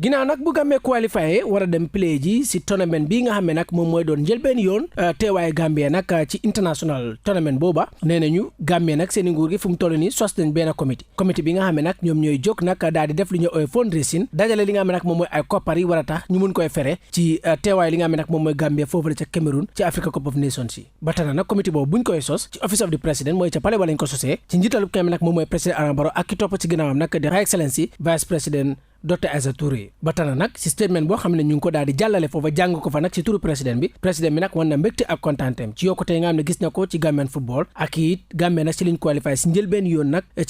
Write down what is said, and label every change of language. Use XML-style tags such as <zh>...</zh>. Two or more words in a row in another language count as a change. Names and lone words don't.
<wo>ginnaaw nag bu Gambie qualifié war a dem play ji si tournament bi nga xam ne nag moom mooy doon njëlbeen yoon teewaayu Gambie nag ci</wo> <en>international tournament</en> <wo>booba nee nañu Gambie nag seen nguur gi fu mu toll nii sos nañ benn comité bi nga xam ne nag ñoom ñooy jóg nag daal di def li ñuy ooy fundraising dajale li nga xam ne nag moom mooy ay koppar yi war a tax ñu mun koy fere ci teewaay li nga xam ne nag moom mooy Gambie foofu la ca Cameroun ci Africa Cup of Nations yi ba tax na nag comité boobu buñ koy sos ci</wo> <en>office of the president</en> <wo>mooy ca palais ba lañ ko sosee ci njiitalu ki nga xam ne nag moom mooy président Adama Barrow ak ki topp ci ginnaawam nag di</wo> <en>High Excellency vice président</en> <wo>Dr Aïssa Touré ba tax na nag si statement boo xam ne ñu ngi ko daal di jàllale foofa jàng ko fa nag ci turu président bi nag wan na mbégte ak kontaanteem ci yokkute nga xam ne gis na ko ci</wo> <en>Gambian football</en> <wo>ak it Gambie nag ci liñ qualifié si njëlbeen yoon nag ci</wo>